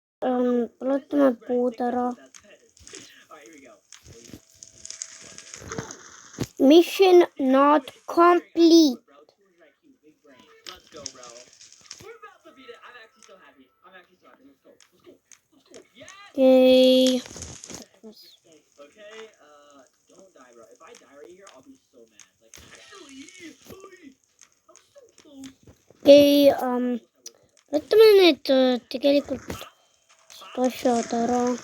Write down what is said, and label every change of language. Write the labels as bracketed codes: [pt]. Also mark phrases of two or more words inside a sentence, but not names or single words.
[et] Põletame puud ära. [en] Mission not complete. Okay. [et] Okei, võtame need tegelikult asjad ära.